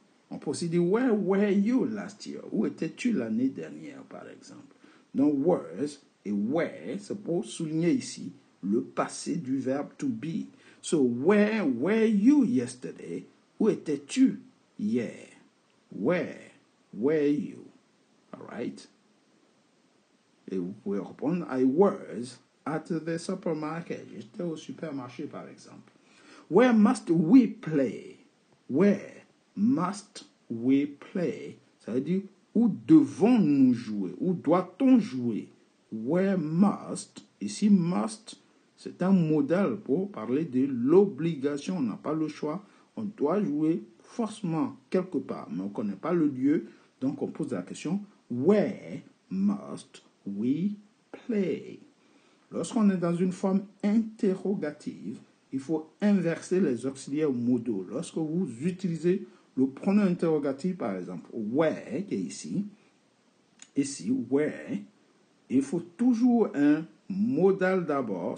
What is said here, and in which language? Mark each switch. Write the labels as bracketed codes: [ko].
[fr] On peut aussi dire [en] where were you last year? [fr] Où étais-tu l'année dernière, par exemple? Donc, was et where, c'est pour souligner ici le passé du verbe to be. [en] So, where were you yesterday? [fr] Où étais-tu hier? [en] Where were you? All right? [fr] Et vous pouvez répondre, [en] I was at the supermarket. [fr] J'étais au supermarché, par exemple. [en] Where must we play? Where must we play? [fr] Ça veut dire, où devons-nous jouer? Où doit-on jouer? Where must, ici must, c'est un modèle pour parler de l'obligation. On n'a pas le choix. On doit jouer forcément quelque part, mais on ne connaît pas le lieu. Donc on pose la question, [en] where must we play? [fr] Lorsqu'on est dans une forme interrogative, il faut inverser les auxiliaires modaux. Lorsque vous utilisez le pronom interrogatif, par exemple, where, qui est ici, where, il faut toujours un modal d'abord.